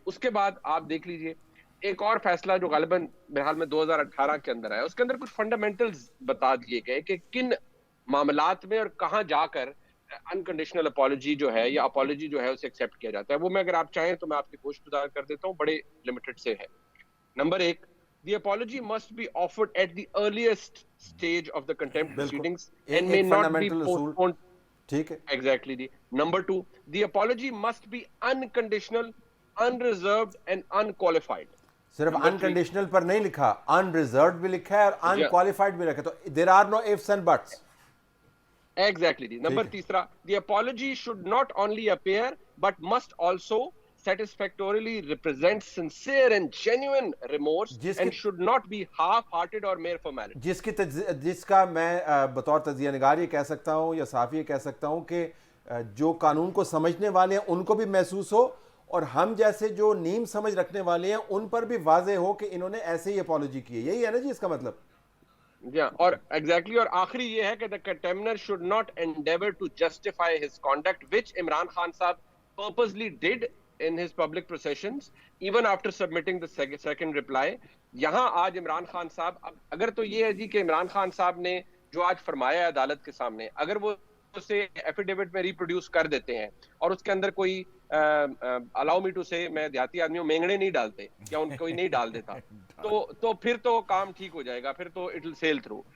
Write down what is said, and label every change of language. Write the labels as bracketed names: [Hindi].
[Urdu] اس کے بعد آپ دیکھ لیجئے ایک اور فیصلہ جو غالباً بہرحال میں 2018 کے اندر آیا, اس کے اندر کچھ فنڈامنٹلز بتا دیے گئے کہ کن معاملات میں اور کہاں جا کر انکنڈیشنل اپالوجی جو ہے یا اپالوجی جو ہے اسے ایکسیپٹ کیا جاتا ہے. وہ میں اگر آپ چاہیں تو میں آپ کی گوشت گزار کر دیتا ہوں, بڑے لمیٹڈ سے ہے. [English] Number 1, the apology must be offered at the earliest stage of the contempt proceedings and may not be postponed. [Urdu] ٹھیک ہے. [English] Exactly. Number 2, the apology must be unconditional, unreserved and unqualified. [Urdu] صرف unconditional پر نہیں لکھا, unreserved بھی لکھا ہے اور unqualified بھی رکھا, تو [English] there are no ifs and buts. Exactly جی. Number تیسرا, the apology should not only appear but must also satisfactorily represent sincere and genuine remorse and should not be half-hearted or mere formality. [Urdu] جس کا میں بطور تجزیہ نگار یہ کہہ سکتا ہوں یا صحافی یہ کہہ سکتا ہوں کہ جو قانون کو سمجھنے والے ہیں ان کو بھی محسوس ہو, اور ہم جیسے جو نیم سمجھ رکھنے والے ہیں ان پر بھی واضح ہو کہ انہوں نے ایسے ہی اپالوجی کی ہے. یہی ہے نا جی اس کا مطلب. اور ایگزیکٹلی, اور آخری یہ ہے کہ [English] the contemner should not endeavor to justify his conduct which Imran Khan صاحب purposely did in his public processions even after submitting the second reply. [Urdu] یہاں آج عمران خان صاحب, اگر تو یہ ہے جی کہ عمران خان صاحب نے جو آج فرمایا ہے عدالت کے سامنے, اگر وہ اسے ایفیڈیوٹ میں ریپروڈیوس کر دیتے ہیں اور اس کے اندر کوئی الاؤ می ٹو سے, میں دیہاتی آدمیوں مینگڑے نہیں ڈالتے یا ان کوئی نہیں ڈال دیتا تو پھر تو کام ٹھیک ہو جائے گا, پھر تو [English] It will sail through.